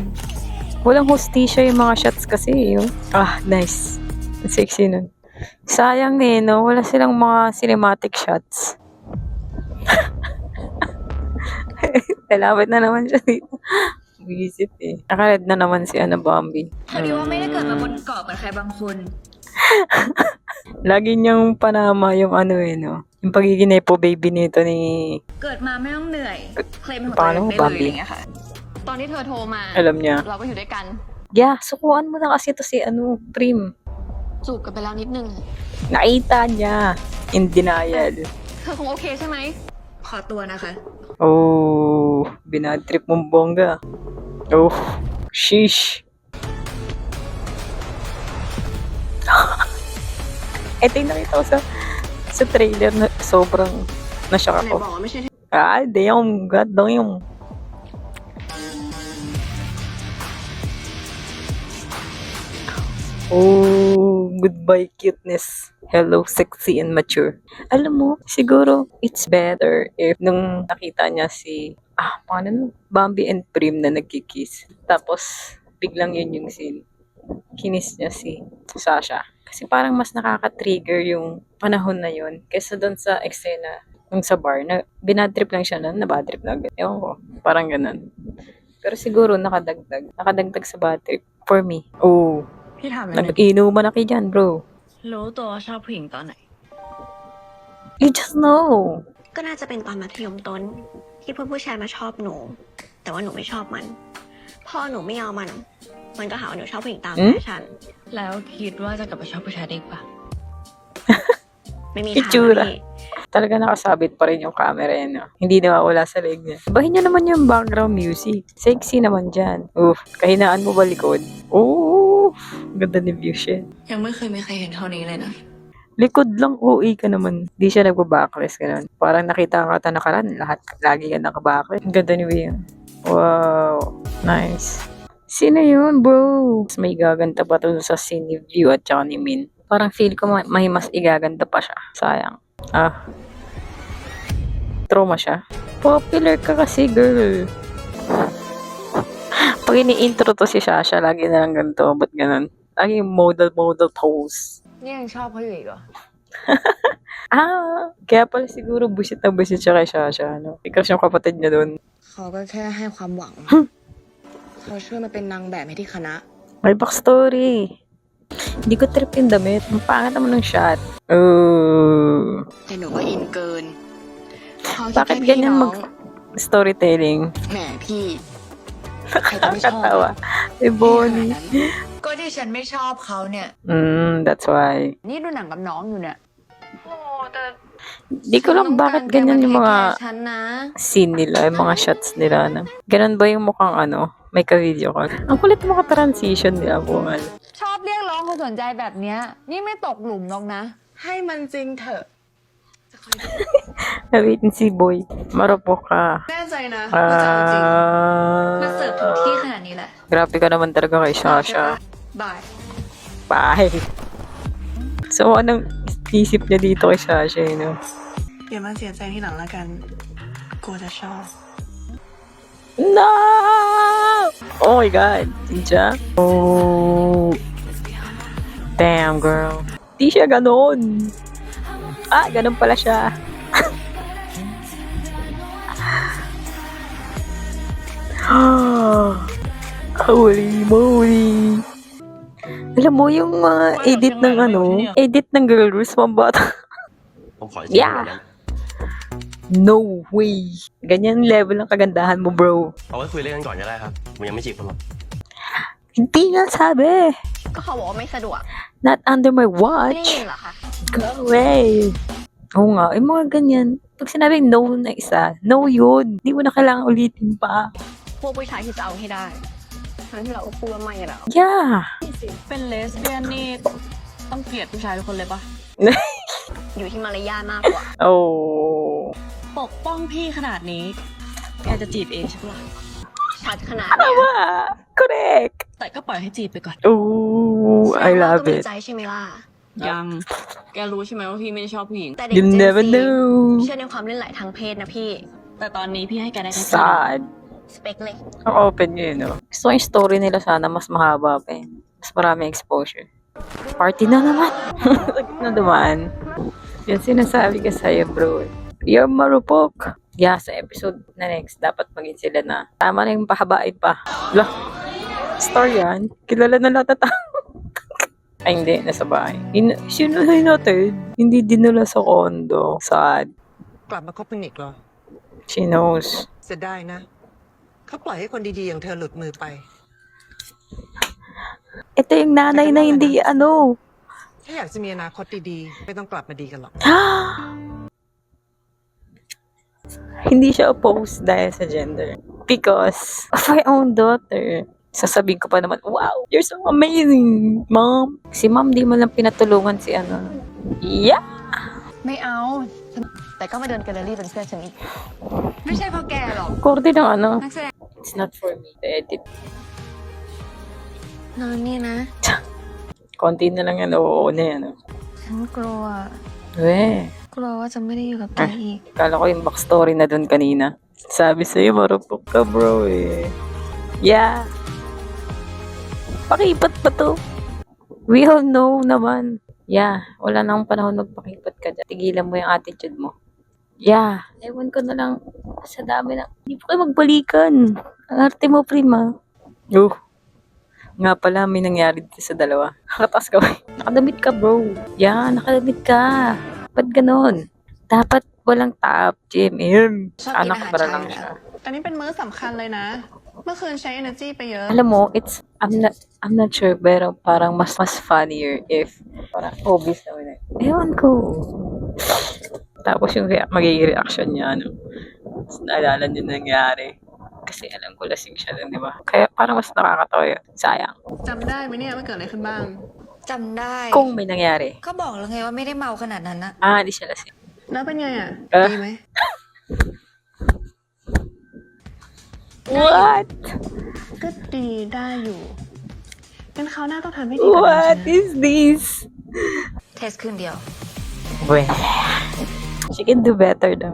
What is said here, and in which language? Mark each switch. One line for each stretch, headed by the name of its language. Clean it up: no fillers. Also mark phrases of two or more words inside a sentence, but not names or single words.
Filipino: Walang hostisya yung mga shots kasi, oh. Ah, nice. Ang sexy nun. Sayang eh, no? Wala silang mga
English: cinematic shots.
Filipino: Lalapit na naman siya dito. Visit eh. Nakared na naman si Bambi.
Thai: พอดีว่าไม่ได้เกิดมาบนเกาะเหมือนใครบางคน
Filipino: Lagi niyang panama yung no? Yung pagiging nepo baby nito ni...
Thai: เกิดมาไม่ต้องเหนื่อย เคลมเป็นของ
Filipino: Paano
Thai: ตัว
Filipino: mo,
Thai: เองได้เลย
Filipino: Bambi?
Thai: อย่างเงี้ยค่ะ ตอนที่เธอโทรมา
Filipino: Alam niya.
Thai: เราก็อยู่ด้วยกัน
Filipino: Yeah, sukuan mo na kasi to si Prim.
Thai: จูบกันไปแล้วนิดนึง
Filipino: Nakita niya.
English: In denial.
Thai: เธอคงโอเคใช่ไหม ขอตัวนะคะ
Filipino: Oh, binadtrip mong bongga.
English: Oh, sheesh.
Filipino: Ito yung nakita ko sa trailer na sobrang nashock
Thai: ไหน
Filipino: ako.
Thai: บอกว่าไม่ใช่ที่
English: Ah, damn, god damn. Oh, goodbye cuteness. Hello, sexy and mature.
Filipino: Alam mo, siguro
English: it's better if
Filipino: nung nakita niya si, paano no? Bambi and Prim na nagkikiss. Tapos, biglang yun yung scene. Kinis niya si Sasha. Kasi parang mas nakaka-trigger yung panahon na yun kaysa doon sa eksena nung sa bar na binadtrip lang siya na
English: bad trip
Filipino: na agad. Ewan ko, parang ganun. Pero siguro nakadagdag sa
English: bad trip for me.
Filipino: Oh,
Thai: พี่ถามเลย
Filipino: nag-inuman na kayo dyan, bro.
Thai: รู้ตัวว่าชอบผู้หญิงตอนไหน
English: You just know.
Thai: ก็น่าจะเป็นตอนมัธยมต้น ที่เพื่อนผู้ชายมาชอบหนู แต่ว่าหนูไม่ชอบมัน พอหนูไม่เอามัน มันก็หาว่าหนูชอบผู้หญิงตามแฟชั่น แล้วคิดว่าจะกลับไปชอบผู้ชายได้อีกปะ ไม่มีทาง
Filipino: Itsura.
Thai: พี่
Filipino: Talaga nakasabit pa rin yung camera yan. No? Hindi nawawala sa leg niya. Bahin niya naman yung background music. Sexy naman dyan. Kahinaan mo ba likod? Ganda ni view shit.
Thai: ยังไม่เคยมีใครเห็นเท่านี้เลยนะ
Filipino: Likod lang, OA ka naman. Di siya nagpa-backless, ganun. Parang nakita ka tanakaran, lahat, lagi ka naka-backless. Ang ganda ni Will.
English: Wow, nice.
Filipino: Sino yun, bro? May gaganda pa to sa scene ni View at saka ni Min. Parang feel ko may mas igaganda pa siya. Sayang. Trauma siya. Popular ka kasi, girl. Pag ini-intro to si Sasha, lagi na lang ganito. Ba't ganun? Lagi yung
English: model pose.
Thai: นี่ยังชอบเขาอยู่อีกเหรอ
Filipino: Kaya pala siguro busit na busit siya kay Sasha, no? Because yung kapatid niya doon.
Thai: เขาก็แค่ให้ความหวัง เขาช่วยมาเป็นนางแบบให้ที่คณะ
Filipino: May backstory. Hindi ko trip yung damit. Ang pangit naman ng shot.
Thai: แต่หนูก็อินเกินเขาคิด
Filipino: Bakit
Thai: แค่พี่
Filipino: ganyan
Thai: น้อง
Filipino: storytelling?
Thai: แหมพี่ ใครจะไม่ชอบ
Filipino: Katawa. Eh, Bonnie.
Thai: ก็ที่ฉันไม่ชอบเขาเนี่ย
English: That's why.
Thai: นี่ดูหนังกับน้องอยู่เนี่ย โอ้แต่
Filipino: Di ko lang bakit ganyan yung mga
Thai: ฉันนะ
Filipino: scene nila, yung mga shots nila. No? Ganun ba yung mukhang may ka-video call? Ang kulit mga transition nila, bungal.
Thai: ชอบเรียกร้องความสนใจแบบเนี้ยนี่ไม่ตกหลุมหรอกนะ ให้มันจริงเถอะ
Filipino: Nawitin si Boy. Marupok ka.
Thai: แน่ใจนะ มาเสิร์ฟถึงที่ขนาดนี้แหละ
Filipino: Grabe ka naman talaga kay Sasha.
Thai: บาย
English: Bye.
Filipino: So, anong isip niya dito kay Sasha, no?
Thai: อย่ามาเสียใจที่หลังละกัน กลัวจะชอบ
English: No! Oh my God. Sinja? Oh. Damn, girl.
Filipino: Di siya ganon. Ganon pala siya.
English: Holy moly.
Filipino: Alam mo yung mga edit ng Girl Rules, pambata.
Thai: ผมขออีกที
English: Yeah. No way.
Filipino: Ganyan level ng kagandahan mo, bro.
Thai: เอาไว้คุยเล่นกันก่อนก็ได้ครับ ผมยังไม่จีบคุณหรอก
Filipino: Hindi nga sabi.
Thai: ก็เขาบอกว่าไม่สะดวก
English: Not under my
Thai: ไม่ได้
English: watch.
Thai: ยินเหรอคะ
English: Go away.
Filipino: Oo nga, yung mga ganyan. Pag sinabing no na isa, no yun. Hindi mo na kailangan ulitin pa.
Thai: พวกผู้ชายที่จะเอาให้ได้ทั้งที่เราก็พูดว่าไม่แล้ว
English: Yeah.
Thai: เป็นเลสเบี้ยนนี่ต้องเกลียดผู้ชายทุกคนเลยปะ อยู่ที่มารยาทมากกว่า Oh. ปกป้องพี่ขนาดนี้ แกจะจีบเองใช่ปะล่ะ ชัดขนาดเนี้ย
Filipino: Tama. Correct.
Thai: แต่ก็ปล่อยให้จีบไปก่อน Ooh, แสด
English: I
Thai: งว่า
English: love
Thai: ก็มี
English: it.
Thai: ใจใช่ไหมล่ะ ยัง แกรู้ใช่ไหมว่าพี่ไม่ได้ชอบผู้หญิง แต่เด็ก
English: You
Thai: เจน
English: never
Thai: ซี
English: know.
Thai: เชื่อในความเลื่อนไหลทางเพศนะพี่ แต่ตอนนี้พี่ให้แกได้แค่
English: Sad.
Thai: Specเลย
Filipino: Ang open nyo yun, no? Gusto ko yung story nila sana mas mahaba pa eh. Mas maraming exposure. Party na naman. Sakit na dumaan. Yan sinasabi ko sa'yo, bro.
English: You're marupok.
Filipino: Yeah, sa episode na next, dapat maging sila na. Tama na yung pahabain pa. Lah, story yan. Kilala na lahat na tao. Ay, hindi. Nasa bahay. Sinuhay natin. Hindi dinala sa kondo. Sad.
Thai: กลับมาคบกันอีกเหรอ
English: She knows.
Thai: เสียดายนะ เขาปล่อยให้คนดีๆอย่างเธอหลุดมือไป
Filipino: Ito yung nanay na hindi, ano.
Thai: ถ้าอยากจะมีอนาคตดีๆ ไม่ต้องกลับมาดีกันหรอก
Filipino: Hindi siya opposed dahil sa gender.
English: Because of my own daughter.
Filipino: Sasabihin ko pa naman,
English: wow, you're so amazing, mom.
Filipino: Si mom di mo lang pinatulungan si ano.
English: Yeah.
Thai: ไม่เอา แต่ก็มาเดินแกลเลอรี่เป็นเพื่อนฉันอีก ไม่ใช่เพราะแกหรอก
Filipino: Korte ng ano.
Thai: นักแสดง
English: It's not for me to edit.
Thai: นอนนี่นะ
Filipino: Konti na lang yan, oo na yan.
Thai: ฉันกลัว
Filipino: Weh.
Thai: กลัวว่าจะไม่ได้อยู่กับแกอีก
Filipino: Kala ko yung backstory na dun kanina. Sabi sa'yo, marupok ka bro eh. Yeah. Pakipat pa to.
English: We all know
Filipino: naman. Yeah, wala na akong panahon magpakipat ka dyan. Tigilan mo yung attitude mo. Yeah, ewan ko na lang. Sa dami na. Hindi po kayo magbalikan. Ang arte mo, prima. Nga pala, may nangyari dito sa dalawa. Nakatas ka ba? Nakadamit ka, bro. Yeah, nakadamit ka. Ba't ganon? Dapat walang top, Jim.
English: Shot in
Filipino: Anak
English: a
Filipino: para
English: hand
Filipino: lang
English: china.
Filipino: siya.
Thai: อันนี้เป็นมื้อสำคัญเลยนะ เมื่อคืนใช้ energy ไปเยอะ
Filipino: Alam mo,
English: I'm not sure,
Filipino: pero parang mas
English: funnier if
Filipino: parang obvious naman eh. Ewan ko. Tapos yung magiging reaction niya, ano. Tapos naalala niya nangyari. Kasi alam ko lasing siya dun, di ba? Kaya parang mas nakakatawa yun. Sayang.
Thai: จำได้ไหมเนี่ยว่าเกิดอะไรขึ้นบ้าง จำได้
Filipino: Kung may nangyari.
Thai: ก็บอกแล้วไงว่าไม่ได้เมาขนาดนั้นนะ
Filipino: Hindi siya lasing.
Thai: แล้วเป็นไงอ่ะ Ah. ดีไหม
English: What?
Thai: ก็ดีได้อยู่งั้นคราวหน้าต้องทำให้ดีกว่านี้
English: What
Thai: ใช่ไหม
English: is this?
Thai: เทสคืนเดียว
English: Well, she can do better daw.